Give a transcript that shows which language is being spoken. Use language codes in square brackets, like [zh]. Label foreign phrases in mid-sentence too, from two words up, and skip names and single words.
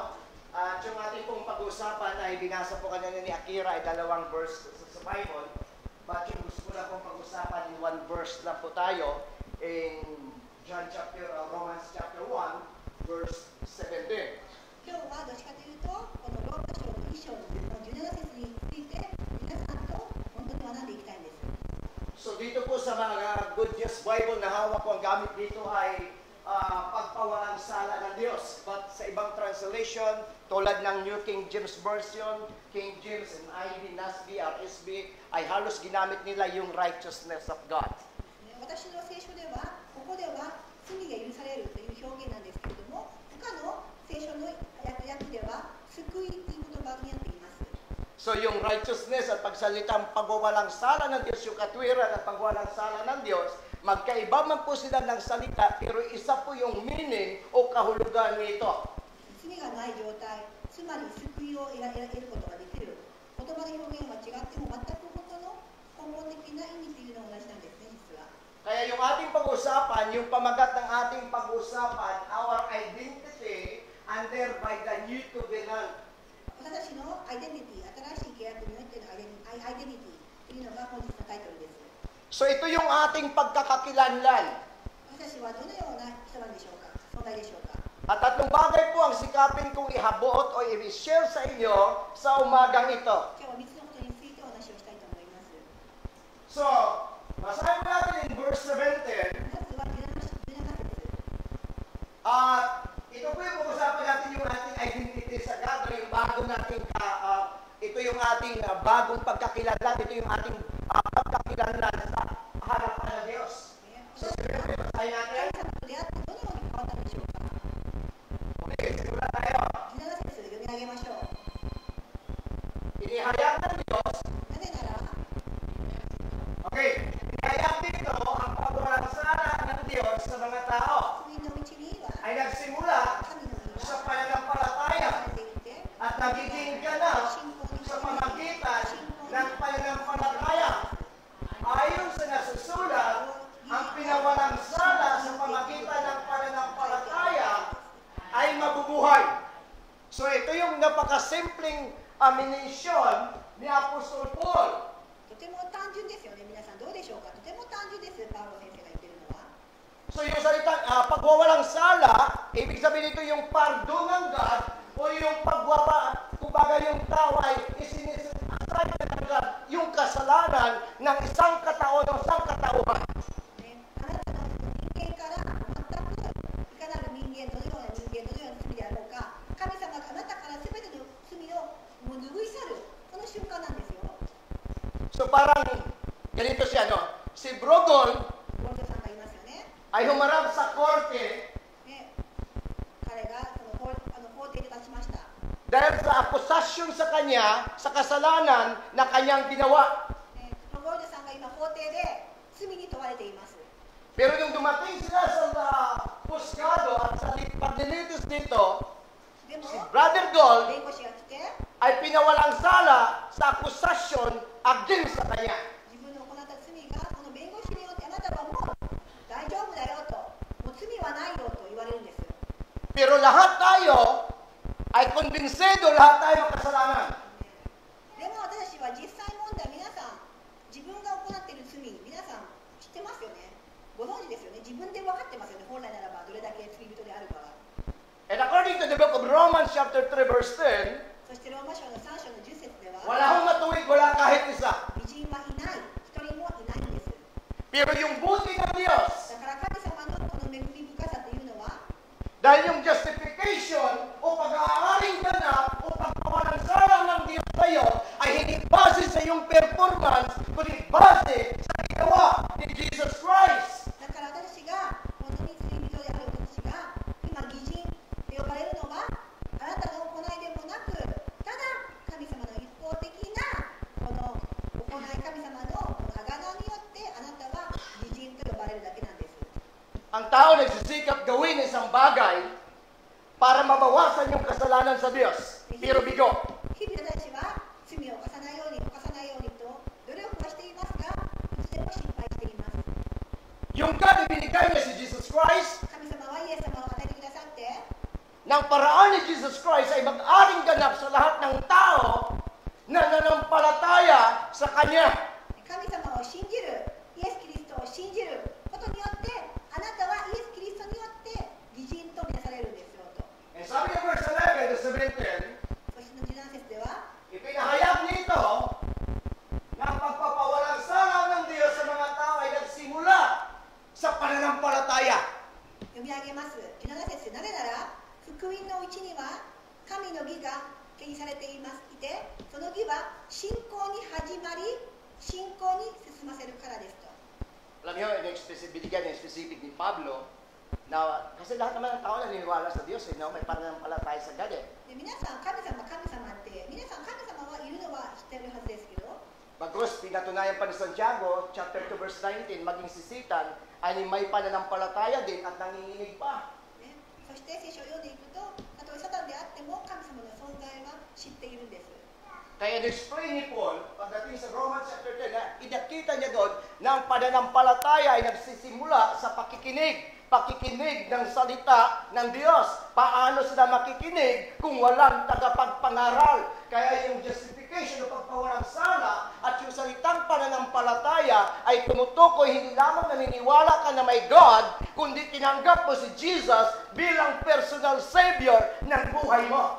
[tl] At yung ating pong pag-uusapan ay binasa po kanina ni Akira ay 2 verse sa Bible. But yung gusto ko lang pong pag-usapan [en] in 1 verse [tl] lang po tayo [en] in Romans chapter 1, verse 17. [ja] 今日はどっちかというと、このローマ書の1章の17節について皆さんと本当に学んでいきたいんです。 [tl] So, dito po sa mga Good News Bible na hawak ko, ang gamit dito ay pagpawalang sala ng Diyos. But sa ibang translation, tulad ng New King James Version, King James and NIV, NASB, RSB, ay halos ginamit nila yung [en] righteousness of God. [ja] 私の聖書では、ここでは罪が許されるという表現なんですけれども、他の聖書の訳では救いという言葉になっています。 [tl] So yung righteousness at pagsalitang pagwawalang sala ng Diyos, yung katwiran at pagwawalang sala ng Diyos, magkaiba man po sila ng salita, pero isa po yung meaning o kahulugan nito. [ja] 罪がない状態、つまり救いを得ることができる。言葉の表現は違っても全く本当の根本的な意味というのは同じなんですね、実は。 [tl] Kaya yung ating pag-usapan, yung pamagat ng ating pag-usapan, [en] our identity under by the new covenant. [ja] 私たちのアイデンティティ、新しい契約においてのアイデンティティというのが本日のタイトルです。 [tl] So ito yung ating pagkakakilanlan. [ja] 私たちはどのような人なんでしょうか、存在でしょうか。 [tl] At tatlong bagay po ang sikapin kong ihabot o i-share sa inyo sa umagang ito. [ja] 今日は3つのことについてお話をしたいと思います。 [tl] So, basahin mo natin [en] in verse 17. [ja] まずは17節。 [tl] At ito po yung pag-usapan natin yung ating identity sa God, o yung bago nating, ito yung ating bagong pagkakilanlan, ito yung ating pagkakilanlan sa harapan ng Diyos. So, basahin natin. [ja] 神様と出会ってどのように変わったんでしょうか。 [tl] Okay, simula tayo. [ja] 17 節読み上げましょう。 [tl] Inihayag ng Diyos. [ja] なぜなら、 [tl] Okay, inihayag dito ang pagwawalang sala ng Diyos sa mga tao [ja] 福音の道には [tl] ay nagsimula [ja] 神の義 [tl] sa [ja] が [tl] pananampalataya [ja] 生まれていて、 [tl] at nagiging ganap [ja] 信仰に [tl] sa pamagitan ng pananampalataya. Ayon sa nasusulat, ang pinawalang sala sa pamagitan ng pananampalataya ay mabubuhay. So ito yung napakasimpleng amination ni Apostol Paul. [ja] とても単純ですよね、皆さんどうでしょうか。とても単純です、パウロ先生が言ってるのは。 [tl] So yung salitang pagwawalang sala, ibig sabihin ito yung pardon ng God o yung kumbaga yung tao ay isinisasay ng God yung kasalanan ng isang katao o isang katauhan. [ja] ね、あなたの人間から全くいかなる人間、どのような人間、どのような罪であろうか、神様があなたから全ての罪をもう拭い去る、この瞬間なんですよ。 [tl] So parang ganito siya, no? Si Brogol [ja] ゴルドさんが言いますよね。 [tl] ay humarap sa korte [ja] ね、彼がその法廷で立ちました。 [tl] dahil sa akusasyon sa kanya sa kasalanan na kanyang ginawa. [ja] ね、ゴルドさんが今法廷で罪に問われています。 [tl] Pero nung dumating sila sa husgado at sa paglilitis dito, [ja] でも [tl] si Brother Gold [ja] 弁護士が来て [tl] ay pinawalang sala sa akusasyon against sa kanya. [ja] 自分の行った罪がこの弁護士によってあなたはもう大丈夫だよと、もう罪はないよと言われるんです。 [tl] Pero lahat tayo ay konbinsido, lahat tayo makasalanan. [ja] でも私たちは実際問題、皆さん自分が行っている罪、皆さん知ってますよね。ご存知ですよね。自分で分かってますよね。本来ならばどれだけ罪人であるかは。 [en] And according to the book of Romans chapter 3 verse 10, [ja] そしてローマ書の3章の10節では [tl] Wala hong matuwid, wala kahit isa. [ja] 美人はいない、一人もいないんです。 [tl] Pero yung buti ng Diyos, [ja] だから神様のこの恵み深さというのは、 [tl] dahil yung justification o pag-aaring ganap o pagpawalang salang ng Diyos sa'yo ay hindi base sa iyong performance, kundi base sa ginawa ni Jesus Christ. [ja] だから私が本当に罪人である私が今義人と呼ばれるのはあなたの行いでもなく、ただ神様の一方的なこの行い、神様の贖いによってあなたは義人と呼ばれるだけなんです。 [tl] Ang tao nagsisikap gawin isang bagay para mabawasan yung kasalanan sa Diyos. Pero bigo. [ja] 日々私は罪を犯さないようにと努力はしていますが、いつでも失敗しています。 [tl] Yung God ibinigay niya si Jesus Christ, [ja] 神様はイエス様を与えてくださって、 [tl] ng paraan ni Jesus Christ ay mag-aring ganap sa lahat ng tao na nanampalataya sa Kanya. [ja] 神様を信じる、イエス・キリストを信じることによってあなたはイエス・キリストによって義人とみなされるんですよと。 [tl] And sabi ng [en] verse 11 to 17, [ja] そしての17節では、 [tl] ipinahayag nito na ang pagpapawalang sala ng Diyos sa mga tao ay nagsimula sa pananampalataya. [ja] 読み上げます。17節、なぜなら福音のうちには神の義が掲示されていて、その義は信仰に始まり信仰に進ませるからですと。 [tl] Alam niyo, binigyan ng specific ni Pablo na kasi lahat naman ng tao naniniwala sa Diyos, no? May pananampalataya sa God. [ja] で皆さん神様って皆さん神様はいるのは知ってるはずですけど、 [tl] Bagkus, pinatunayan pa ni Santiago, [en] chapter 2, verse 19, [tl] maging si Satan ay may pananampalataya din at nanginginig pa. [ja] ね、そして聖書を読んでいくと、たとえサタンであっても神様の存在は知っているんです。 [tl] Kaya in-explain ni Paul, pagdating sa [en] Romans chapter 10, [tl] na inakita niya doon na ang pananampalataya ay nagsisimula sa pakikinig ng salita ng Diyos. Paano sila makikinig kung walang tagapagpangaral? Kaya yung justification o pagpawalang sala at yung salitang pananampalataya ay tumutukoy hindi lamang naniniwala ka na may God, kundi tinanggap mo si Jesus bilang [en] personal savior [tl] ng buhay mo.